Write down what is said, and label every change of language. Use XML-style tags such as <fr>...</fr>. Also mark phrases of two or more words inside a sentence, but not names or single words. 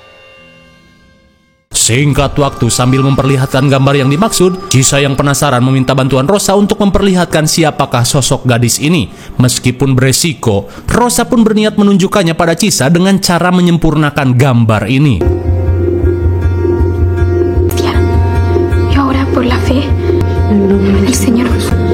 <id>Singkat waktu sambil memperlihatkan gambar yang dimaksud, Chisa yang penasaran meminta bantuan Rosa untuk memperlihatkan siapakah sosok gadis ini. Meskipun beresiko, Rosa pun berniat menunjukkannya pada Chisa dengan cara menyempurnakan gambar ini.</id> <es>Y ahora por la fe en el Señor Jesús.</es>